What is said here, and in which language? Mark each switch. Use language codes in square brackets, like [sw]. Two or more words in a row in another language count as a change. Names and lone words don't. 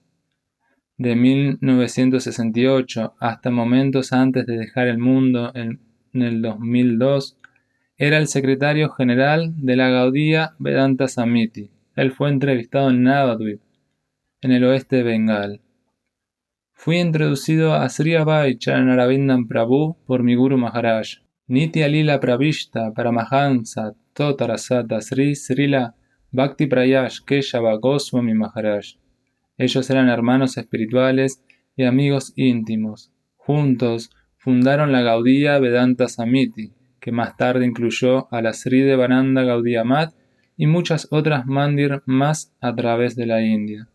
[es] De 1968 hasta momentos antes de dejar el mundo en el 2002, era el secretario general de la Gaudiya Vedanta Samiti. Él fue entrevistado en Navadvip, en el oeste de Bengal. Fui introducido a Sri Abhay Charanarabindam Prabhu por mi Guru Maharaj. Nitya Lila Pravishta Paramahansa Totarasata Sri Srila Bhakti Prayash Keshava Goswami Maharaj. Ellos eran hermanos espirituales y amigos íntimos. Juntos fundaron la Gaudiya Vedanta Samiti, que más tarde incluyó a la Sri Devananda Gaudiya Mat y muchas otras mandir más a través de la India.